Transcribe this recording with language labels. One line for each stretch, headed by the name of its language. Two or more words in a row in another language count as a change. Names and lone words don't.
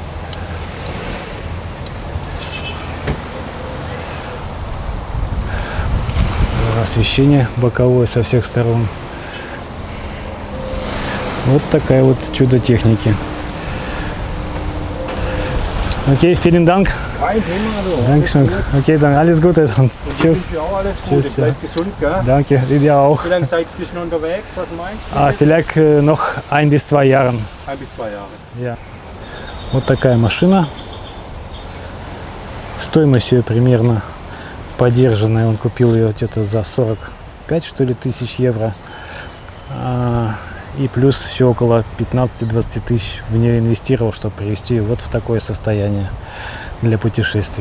Russian: Освещение боковое со всех сторон. Вот такая вот чудо техники.
German: Okay, vielen Dank. Kein Thema, du. Dankeschön. Okay, dann alles Gute. Dann. Tschüss. Ja, alles Gute. Tschüss, Bleib gesund, gell? Danke, dir auch. Wie lange bist du noch unterwegs? Was meinst du? Vielleicht noch 1 bis 2 Jahren. 1 bis 2 Jahre.
Russian: Yeah. Вот такая машина. Стоимость ее примерно подержанная. Он купил ее где-то за 45, что ли, тысяч евро. И плюс еще около 15-20 тысяч в нее инвестировал, чтобы привести ее вот в такое состояние для путешествий.